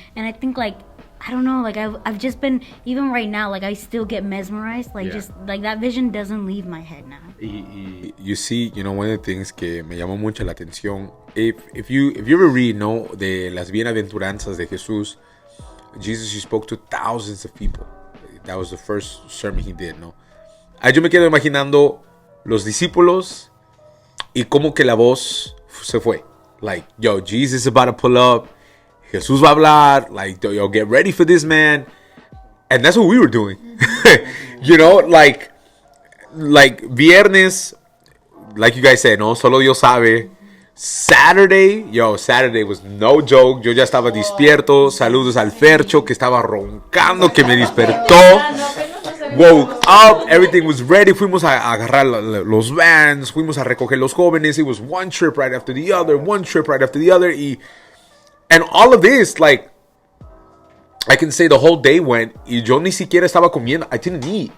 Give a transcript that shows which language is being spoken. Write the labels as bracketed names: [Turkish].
[English] And I think like, I don't know, like I've just been, even right now, like I still get mesmerized, like just like that vision doesn't leave my head now. You see, one of the things [Spanish] que me llamó mucho la atención, [English] if you ever read, no, [Spanish] de las bienaventuranzas de Jesús, [English] Jesus, he spoke to thousands of people. That was the first sermon he did, no. [Spanish] Yo me quedo imaginando los discípulos y como que la voz se fue. [English] Like, yo, Jesus is about to pull up. [Spanish] Jesús va a hablar, [English] like, yo, get ready for this, man. And that's what we were doing. Like viernes, like you guys said, no, [Spanish] solo Dios sabe. [English] Saturday was no joke. [Spanish] Yo ya estaba despierto. Saludos al Fercho, que estaba roncando, que me despertó. [English] Woke up, everything was ready. [Spanish] Fuimos a agarrar los vans, fuimos a recoger los jóvenes. [English] It was one trip right after the other. And all of this, like, I can say the whole day went [Spanish] y yo ni siquiera estaba comiendo. [English] I didn't eat.